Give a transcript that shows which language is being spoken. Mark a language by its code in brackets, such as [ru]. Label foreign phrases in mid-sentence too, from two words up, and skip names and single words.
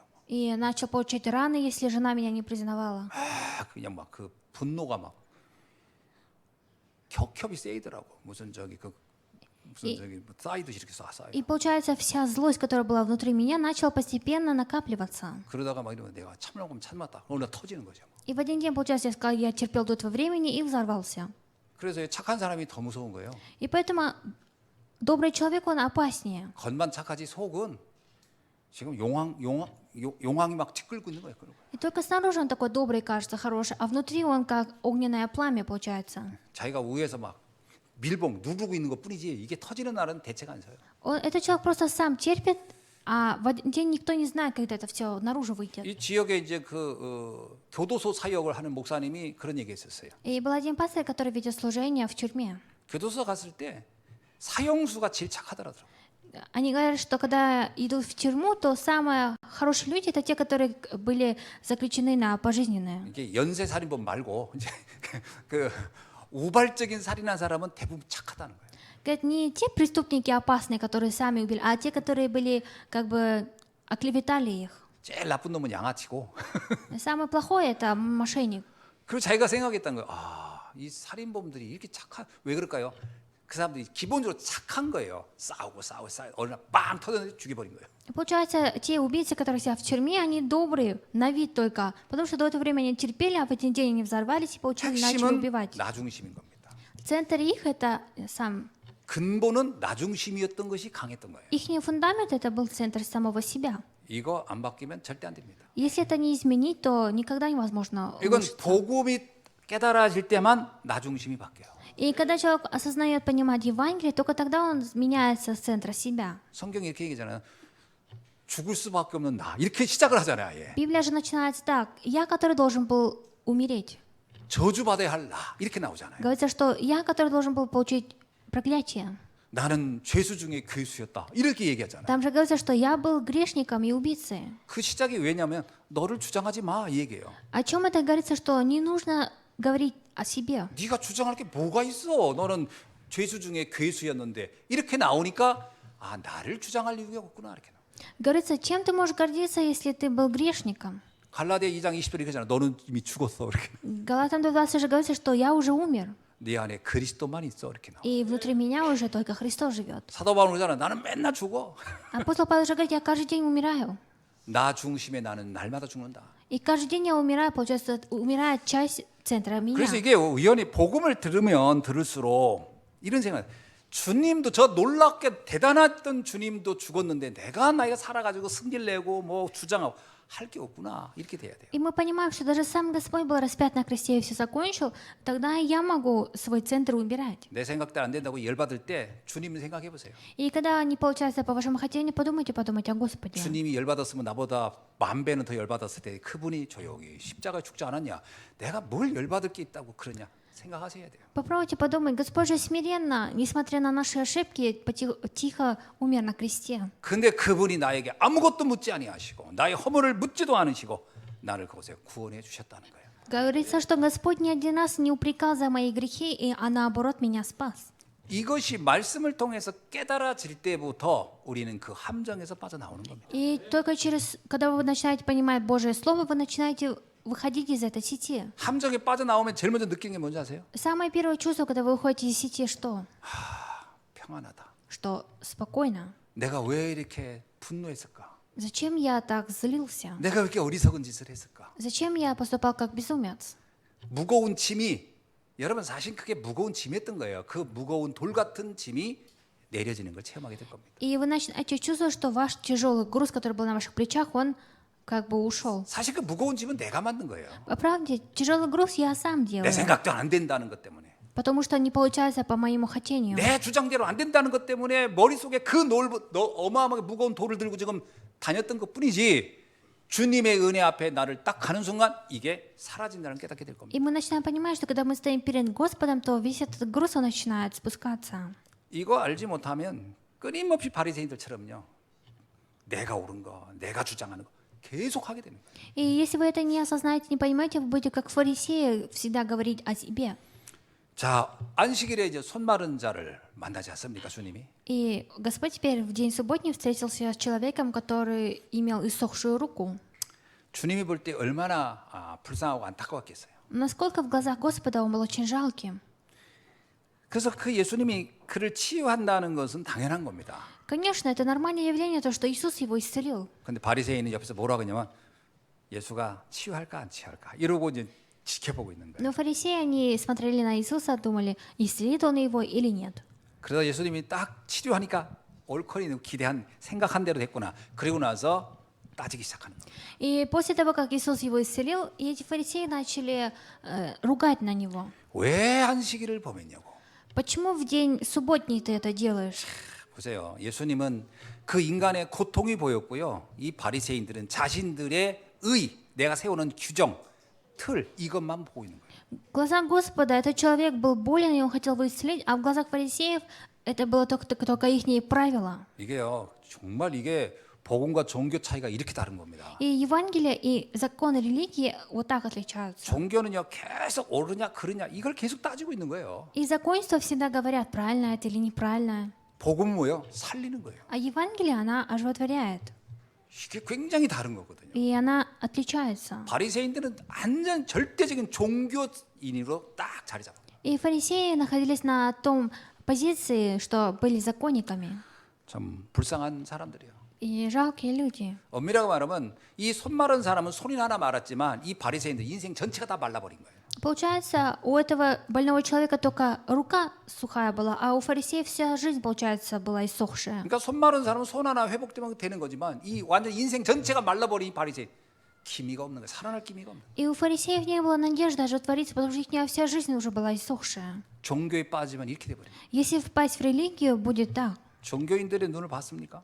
[ru] И начал получать раны, если жена меня не признавала. [ko] 그냥 막 그 분노가 막 겹겹이 세이더라고. 무슨 저기 뭐 쌓이듯이 이렇게 쌓여요. [ru] И получается, вся злость, которая была внутри меня, начала постепенно накапливаться. [ko] 그러다가 막 이러면 내가 참으면 참았다. 어느 날 터지는 거죠. [ru] И в один день, получается, я сказал, я терпел до этого времени и взорвался. [ko] 그래서 착한 사람이 더 무서운 거예요. [ru] И поэтому добрый человек, он опаснее. [ko] 겉만 착하지 속은 지금 용왕이 막 티끌고 있는 거예요. 그런 거. [ru] И только снаружи он такой добрый, кажется, хороший, а внутри он как огненное пламя, получается. [ko] 자기가 위에서 막 밀봉 누르고 있는 것뿐이지 이게 터지는 날은 대책 안 서요. [ru] Этот человек просто сам терпит, а в один день никто не знает, когда это все наружу выйдет. [ko] 이 지역에 이제 교도소 사역을 하는 목사님이 그런 얘기했었어요. [ru] И был один пастор, который ведет служение в тюрьме. [ko] 교도소 갔을 때 사형수가 제일 착하더라고요. [ru] Они говорят, что когда идут в тюрьму, то самые хорошие люди это те, которые были заключены на пожизненное. [ko] 이게 연쇄 살인범 말고 이제 그 우발적인 살인한 사람은 대부분 착하다는 거예요. [ru] Говорят, не те преступники опасные, которые сами убили, а те, которые были как бы оклеветали их. [ko] 제일 나쁜 놈은 양아치고. [ru] Самое плохое это мошенник. [ko] 그리고 자기가 생각했던 거예요. 이 살인범들이 이렇게 왜 그럴까요? 그 사람들이 기본적으로 착한 거예요. 싸우고 어느 날 빵 터졌는데 죽여버린 거예요. [ru] Получается, те убийцы, которые сидят в тюрьме, они добрые на вид только, потому что до этого времени они терпели, а в один день они взорвались и получили, начали [ko] 핵심은 [ru] убивать. [ko] 나중심인 겁니다. [ru] Центр их это сам. [ko] 근본은 나중심이었던 것이 강했던 거예요. [ru] Их фундамент это был центр самого себя. [ko] 이거 안 바뀌면 절대 안 됩니다. [ru] Если это не изменить, то никогда невозможно [ko] 이건 [ru] улучшиться. [ko] 복음이 깨달아질 때만 나중심이 바뀌어요. [ru] И когда человек осознает, понимает Евангелие, только тогда он меняется с центра себя. [ko] 성경이 이렇게 얘기하잖아요. 죽을 수밖에 없는 나 이렇게 시작을 하잖아요. 예. [ru] Библия же начинается так: я, который должен был умереть. [ko] 저주받아야 할 나 이렇게 나오잖아요. [ru] Говорится, что я, который должен был получить проклятие. [ko] 나는 죄수 중에 괴수였다 이렇게 얘기하잖아요. [ru] Там же говорится, что я был грешником и убийцей. [ko] 그 시작이 왜냐하면 너를 주장하지 마 이 얘기예요. [ru] О чем это говорится, что не нужно говорить о себе. [ko] 네가 주장할 게 뭐가 있어? 너는 죄수 중에 괴수였는데 이렇게 나오니까 나를 주장할 이유가 없구나 이렇게. [ru] Говорится, чем ты можешь гордиться, если ты был грешником? [ko] 갈라디아 2장 20절에 그러잖아. 너는 이미 죽었어 이렇게. [ru] Галатам 2:20 же говорится, что я уже умер, [ko] 네 안에 그리스도만 있어 이렇게 나와. [ru] и внутри меня уже только Христос живет. [ko] 사도 바울은 그러잖아. 나는 맨날 죽어. [ru] Апостол Павел же говорит, я каждый день умираю. [ko] 나 중심에 나는 날마다 죽는다. [ru] И каждый день я умираю, получается, умирает часть центра меня. [ko] 그래서 이게 우연히 복음을 들으면 들을수록 이런 생각. 주님도 저 놀랍게 대단했던 주님도 죽었는데 내가 살아가지고 승질 내고 뭐 주장하고 할 게 없구나 이렇게 돼야 돼요. [ru] И мы понимаем, что даже сам Господь был распят на кресте и все закончил, тогда и я могу свой центр убирать. [ko] 내 생각대로 안 된다고 열받을 때 주님 생각해 보세요. [ru] И когда не получается по вашему хотению, подумайте о Господе. [ko] 주님이 열받았으면 나보다 1000배는 더 열받았을 때 그분이 조용히 십자가에 죽지 않았냐? 내가 뭘 열받을 게 있다고 그러냐? 생각하셔야 돼요. [ru] Попробуйте подумать, Господь же смиренно, несмотря на наши ошибки, тихо умер на кресте. [ko] 근데 그분이 나에게 아무것도 묻지 아니하시고 나의 허물을 묻지도 않으시고 나를 그곳에 구원해 주셨다는 거예요. [ru] Говорится, что Господь ни один раз не упрекал за мои грехи, а наоборот меня спас. [ko] 이것이 말씀을 통해서 깨달아질 때부터 우리는 그 함정에서 빠져나오는 겁니다. [ru] И только когда вы начинаете понимать Божье Слово, вы начинаете выходить из этой сети. [ko] 함정에 빠져나오면 제일 먼저 느끼는 게 뭔지 아세요? [ru] Самое первое чувство, когда вы выходите из сети, что? [ko] 평안하다. [ru] Что спокойно. [ko] 내가 왜 이렇게 분노했을까? [ru] Зачем я так злился? [ko] 내가 왜 이렇게 어리석은 짓을 했을까? [ru] Зачем я поступал как безумец? [ko] 무거운 짐이 여러분 사실 그게 무거운 짐이었던 거예요. 그 무거운 돌 같은 짐이 내려지는 걸 체험하게 될 겁니다. [ru] И вы начинаете чувствовать, что ваш тяжелый груз, который был на ваших плечах, он как бы ушел. [ko] 사실 그 무거운 짐은 내가 만든 거예요. [ru] По правде, тяжелый груз я сам делал. [ko] 내 생각도 안 된다는 것 때문에. [ru] потому что не получается по моему хотению. [ko] 내 주장대로 안 된다는 것 때문에 머릿속에 그 어마어마하게 무거운 돌을 들고 지금 다녔던 것뿐이지 주님의 은혜 앞에 나를 딱 가는 순간 이게 사라진다는 걸 깨닫게 될 겁니다. [ru] И мы начинаем понимать, что когда мы стоим перед Господом, то весь этот груз, он начинает спускаться. [ko] 이거 알지 못하면 끊임없이 바리새인들처럼요. 내가 옳은 거, 내가 주장하는 거 계속 하게 되는 거예요. [ru] И если вы это не осознаете, не поймете, вы будете как фарисеи всегда говорить о себе. [ko] 자, 안식일에 이제 손 마른 자를 만나지 않습니까, 주님이? [ru] И Господь теперь в день субботний встретился с человеком, который имел иссохшую руку. [ko] 주님이 볼 때 얼마나 불쌍하고 안타까웠겠어요. [ru] Насколько в глазах Господа он был очень жалким. [ko] 그래서 그 예수님이 그를 치유한다는 것은 당연한 겁니다. [ru] Конечно, это нормальное явление, то, что Иисус его исцелил. [ko] 근데 바리새인은 옆에서 뭐라고 하냐면 예수가 치유할까 안 치유할까 이러고 이제 지켜보고 있는 거예요. [ru] Но фарисеи, они смотрели на Иисуса, думали, исцелит он его или нет. [ko] 그러다 예수님이 딱 치료하니까 옳거니 기대한 생각한 대로 됐구나. 그리고 나서 따지기 시작하는 거예요. [ru] И после того, как Иисус его исцелил, и эти фарисеи начали ругать на него. [ko] 왜 안식일을 범했냐고. [ru] Почему в день субботний ты это делаешь? [ko] 보세요. 예수님은 그 인간의 고통이 보였고요. 이 바리새인들은 자신들의 내가 세우는 규정, 틀 이것만 보고 있는 거예요. [ru] В глазах Господа этот человек был болен, и он хотел его исцелить, а в глазах фарисеев это было только их правила. [ko] 이게요. 정말 이게 복음과 종교 차이가 이렇게 다른 겁니다. [ru] И Евангелие, и законы религии вот так отличаются. [ko] 종교는요. 계속 옳으냐 그르냐 이걸 계속 따지고 있는 거예요. [ru] И законничество всегда говорят, правильно это или неправильно. [ko] 복음은 뭐요? 살리는 거예요. [ru] А Евангелие, она оживотворяет. [ko] 이게 굉장히 다른 거거든요. [ru] И она отличается. [ko] 바리새인들은 완전 절대적인 종교인으로 딱 자리 잡아요. [ru] И фарисеи находились на том позиции, что были законниками. [ko] 참 불쌍한 사람들이에요. [ru] И жалкие люди. [ko] 엄밀하게 말하면 이 손 마른 사람은 손이 하나 말았지만 이 바리새인들 인생 전체가 다 말라버린 거예요. [ru] Получается, у этого больного человека только рука сухая была, а у фарисеев вся жизнь, получается, была иссохшая. [ko] 그러니까 손 마른 사람은 손 하나 회복되면 되는 거지만 이 완전 인생 전체가 말라버린 이 바리새인 기미가 없는 거예요. 살아날 기미가 없는 거예요. [ru] И у фарисеев не было надежды оживотвориться, потому что их вся жизнь уже была иссохшая. [ko] 종교에 빠지면 이렇게 돼버려요. [ru] Если впасть в религию, будет так. [ko] 종교인들의 눈을 봤습니까?